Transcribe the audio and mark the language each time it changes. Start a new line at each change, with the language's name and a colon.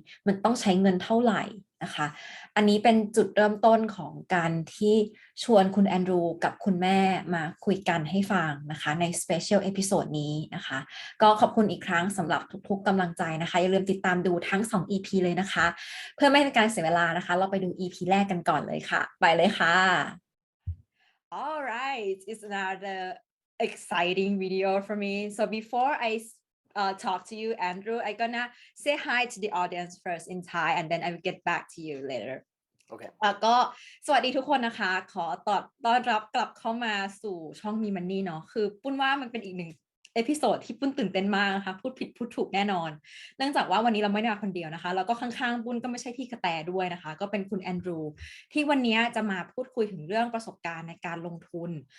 Thai: มันต้องใช้เงินเท่าไหร่นะคะอันนี้เป็นจุดเริ่มต้นของการที่ชวนคุณแอนดรูว์กับคุณแม่มาคุยกันให้ฟังนะคะใน Special Episode นี้นะคะก็ขอบคุณอีกครั้งสำหรับทุกๆกำลังใจนะคะอย่าลืมติดตามดูทั้ง2 EP เลยนะคะเพื่อไม่เป็นการเสียเวลานะคะเราไปดู EP แรกกันก่อนเลยค่ะไปเลยค่ะ
English: All right, it's another exciting video for me. So before I talk to you, Andrew, I'm gonna say hi to the audience first in Thai, and then I will get back to you later.
Thai: โอเค ก็สวัสดีทุกคนนะคะขอต้อนรับกลับเข้ามาสู่ช่อง MeeMoney เนาะคือปุ้นว่ามันเป็นอีกหนึ่งเอพิโซดที่ปุ้นตื่นเต้นมากนะคะพูดผิดพูดถูกแน่นอนเนื่องจากว่าวันนี้เราไม่ได้มาคนเดียวนะคะแล้วก็ข้างๆปุ้นก็ไม่ใช่พี่กระแตด้วยนะคะก็เป็นคุณแอนดรูว์ที่วันนี้จะมาพูดคุยถึงเรื่องประสบการณ์ในการลงทุน